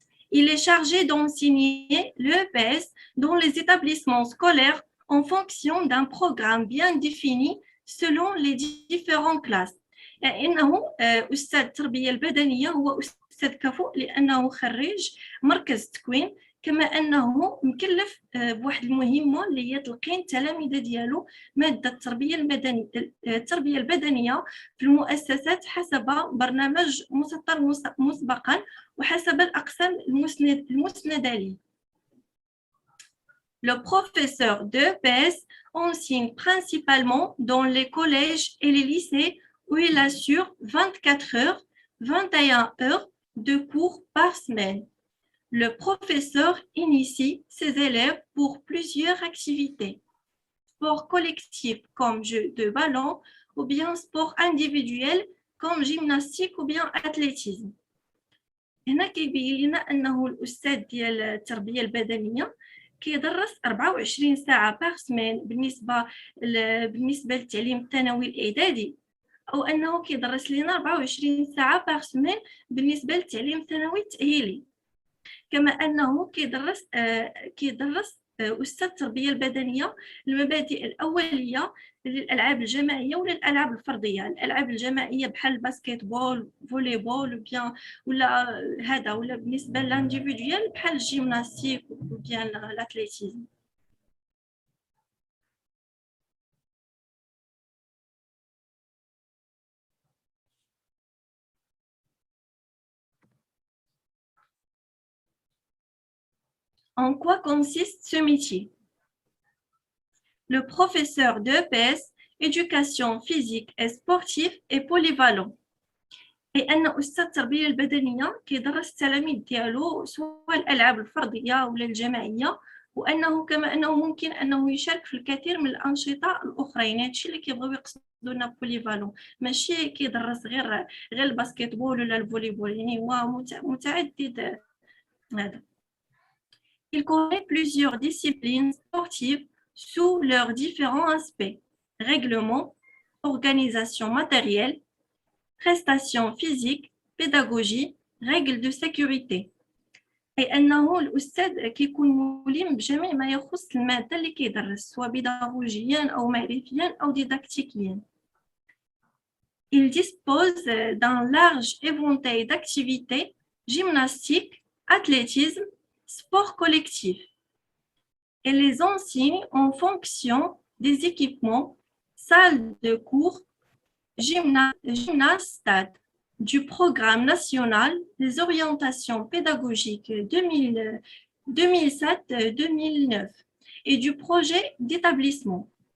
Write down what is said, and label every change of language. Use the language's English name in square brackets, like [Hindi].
[French] Il est chargé d'enseigner l'EPS dans les établissements scolaires en fonction d'un programme bien défini selon les différentes classes. [Arabic] إنه أستاذ التربية البدنية هو أستاذ كفؤ لأنه خريج مركز تكوين كما أنه مكلف بواحد المهمة اللي هي تلقين التلاميذ ديالو مادة التربية البدنية في المؤسسات حسب برنامج مسطر مسبقا وحسب الأقسام المسندة ليه. [French] Le professeur d'EPS enseigne principalement dans les collèges et les lycées où il assure 24 heures, 21 heures de cours par semaine. Le professeur initie ses élèves pour plusieurs activités. Sport collectif comme jeu de ballon ou bien sport individuel comme gymnastique ou bien athlétisme. [Arabic] هنا كيبين لنا أنه الأستاذ ديال التربية البدنية كيدرس 24 ساعة باغ سمان بالنسبة للتعليم الثانوي الإعدادي، أو أنه كيدرس لنا 24 ساعة باغ سمان بالنسبة للتعليم الثانوي التأهيلي. كما أنه كيدرس أستاذ التربية البدنية المبادئ الأولية للألعاب الجماعية ولا الألعاب الفردية. الألعاب الجماعية بحال الباسكيت بول، فولي بول ولا بالنسبة للانديفيديوال بحال الجيمناستيك وبيان الأتليتيزم. [French] En quoi consiste ce métier? Le professeur d'EPS, éducation physique et sportive, est polyvalent. [Arabic] أي أن أستاذ التربية البدنية كيدرس التلاميذ ديالو سواء الألعاب الفردية ولا الجماعية، وأنه كما أنه ممكن أنه يشارك في الكثير من الأنشطة الأخرين. هادشي اللي كيبغيو يقصدوا لنا بوليفالون، ماشي كيدرس غير الباسكيت بول ولا الفولي بول، يعني هو متعدد هذا. [French] Il connaît plusieurs disciplines sportives sous leurs différents aspects: règlement, organisation matérielle, prestations physiques, pédagogie, règles de sécurité. [Arabic] أي أنه الأستاذ كيكون ملم بجميع ما يخص المادة اللي كيدرس سواء بيداغوجيا أو معرفيا أو ديداكتيكيا. [French] Il dispose d'un large éventail d'activités: gymnastique, athlétisme, sport collectif, et les enseigne en fonction des équipements, salles de cours, gymnase-stade, du programme national des orientations pédagogiques 2007-2009 et du projet d'établissement.